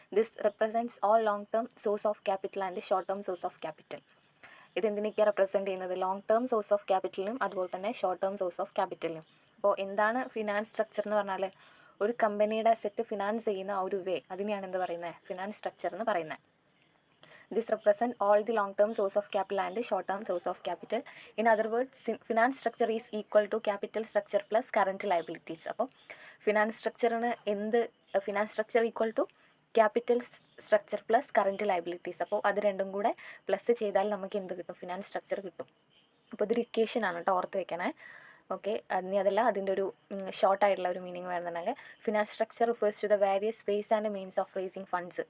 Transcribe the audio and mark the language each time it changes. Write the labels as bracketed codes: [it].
[en] This represents all long term source of capital and short term source of capital. [ml] ഇതെന്തിനൊക്കെയാണ് represent ചെയ്യുന്നത്, long term source of ക്യാപിറ്റലിനും അതുപോലെ തന്നെ short term source of ക്യാപിറ്റലിനും. അപ്പോൾ എന്താണ് finance structure എന്ന് പറഞ്ഞാൽ, ഒരു കമ്പനിയുടെ അസെറ്റ് ഫിനാൻസ് ചെയ്യുന്ന ആ ഒരു വേ, അതിനെയാണ് എന്ത് പറയുന്നത്, ഫിനാൻസ് സ്ട്രക്ചർ എന്ന് പറയുന്നത്. [en] This represent all the long-term source of capital and short-term source of capital. In other words, finance structure is equal to capital structure plus current liabilities. [ml] അപ്പോൾ finance സ്ട്രക്ചറിന് [en] Finance structure equal to capital structure plus current liabilities. [ml] അപ്പോൾ അത് രണ്ടും കൂടെ plus ചെയ്താൽ നമുക്ക് എന്ത് കിട്ടും, finance structure കിട്ടും. അപ്പോൾ ഇതൊരു ഇക്വേഷൻ ആണ് കേട്ടോ, ഓർത്ത് വെക്കണേ. ഓക്കെ, അതല്ല അതിൻ്റെ ഒരു ഷോർട്ടായിട്ടുള്ള ഒരു മീനിങ് വരുന്നുണ്ടെങ്കിൽ, [en] Finance structure refers to the various ways and means of raising funds.